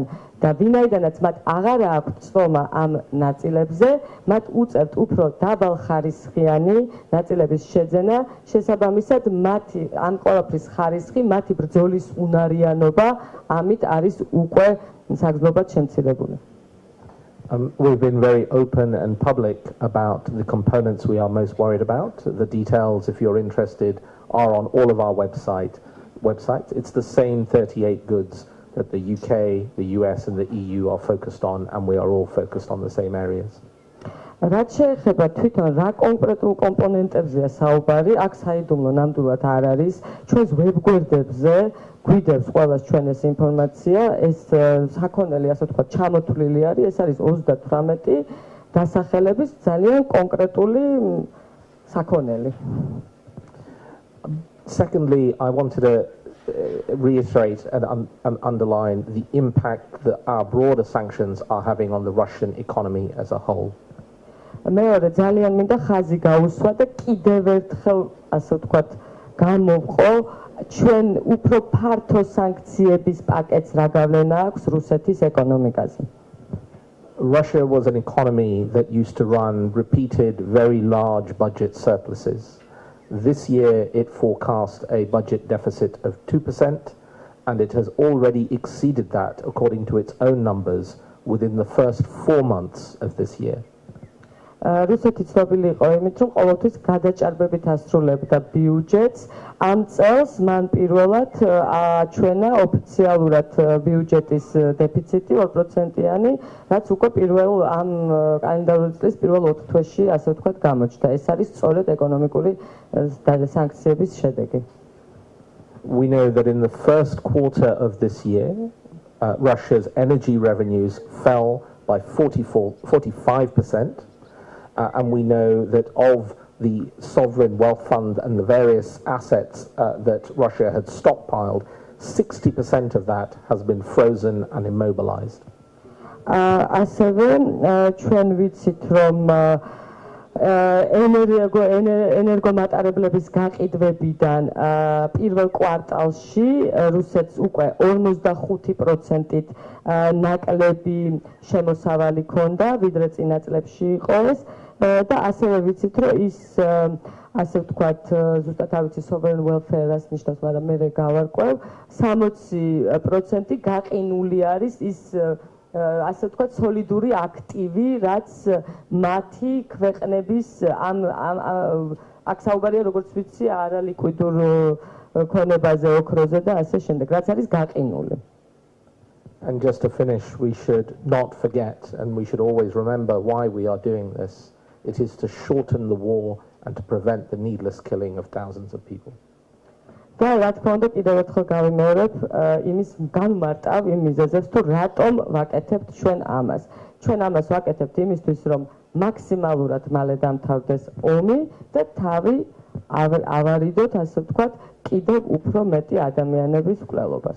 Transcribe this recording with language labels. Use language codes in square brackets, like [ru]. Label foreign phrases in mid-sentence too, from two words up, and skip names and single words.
[ka] და ვინაიდანაც მათ აღარ აქვთ წვომა ამ ნაწილებზე, მათ უწევთ უფრო დაბალხარისხიანი ნაწილების შეძენა, შესაბამისად მათი ამ ყველაფრის ხარისხი, მათი ბრძოლის უნარიანობა ამით არის უკვე საგრძნობად შემცირებული. [en] We've been very open and public about the components we are most worried about. The details, if you're interested, are on all of our websites. It's the same 38 goods that the UK, the US and the EU are focused on, and we are all focused on the same areas. [ka] რაც შეეხება თვითონ რა კონკრეტულ კომპონენტებზეა საუბარი, აქ საიდუმლო ნამდვილად არ არის. ჩვენს ვებგვერდებზე გვიდევს ყველას ჩვენ ეს ინფორმაცია, ეს საქონელი, ასე ვთქვათ, ჩამოთვლილი არის, ეს არის 38 დასახელების ძალიან კონკრეტული საქონელი. [en] Secondly, I wanted to reiterate and underline the impact that our broader sanctions are having on the Russian economy as a whole. [ka] მეორე ძალიან მინდა ხაზი გაუსვა და კიდევ ერთხელ, ასე ვთქვათ, გამოვყო ჩვენ უფრო ფართო სანქციების პაკეტს რა გავლენა აქვს რუსეთის ეკონომიკაზე. [en] Russia was an economy that used to run repeated very large budget surpluses. This year it forecast a budget deficit of 2%, and it has already exceeded that according to its own numbers within the first 4 months of this year. [ka] რუსეთი ცნობილი იყო იმით, რომ ყოველთვის გადაჭარბებით ასრულებდა ბიუჯეტს. ამ წელს მან პირველად აჩვენა ოფიციალურად ბიუჯეტის დეფიციტი 2%-იანი, რაც უკვე პირველ ამ კალენდარული წლის პირველ 4 თვეში, ასე ვთქვათ, გამოჩნდა. ეს არის სწორედ ეკონომიკური სანქციების შედეგი. [en] We know that in the first quarter of this year, Russia's energy revenues fell by 45%. And we know that of the sovereign wealth fund and the various assets that Russia had stockpiled, 60% of that has been frozen and immobilized. [ka] ასევე ჩვენ ვიცით, რომ ენერგომატარებლების გაყიდვებიდან პირველ კვარტალში რუსეთს უკვე 45%-ით ნაკლები შემოსავალი ჰქონდა, ვიდრე წინა წლებში იყო ეს. და ასევე ვიცით, რომ ის ასე ვთქვათ, ზუსტად არ ვიცი [en] sovereign welfare- [ka] ს ნიშნავს, მაგრამ მე გავარკვევ, 60% გაყინული არის ის ასე ვთქვათ, სოლიდური აქტივი, რაც მათი ქვეყნების აქ საუბარია, როგორც ვიცი, არალიკვიდურ ქონებაზე, ოქროზე და ასე შემდეგ, რაც არის გაყინული. [en] And just to finish, we should not forget, and we should always remember why we are doing this. It is to shorten the war and to prevent the needless killing of thousands of people. [ka] და რა თქმა უნდა, კიდევ ერთხელ გავიმეორებ იმის განმარტავ იმ მიზეზებს, თუ რატომ ვაკეთებთ ჩვენ ამას. ჩვენ ამას ვაკეთებთ იმისთვის, რომ მაქსიმალურად მალე დამთავრდეს ომი და თავი ავარიდოთ, ასე ვთქვათ, კიდევ უფრო მეტი ადამიანების მკვლელობას.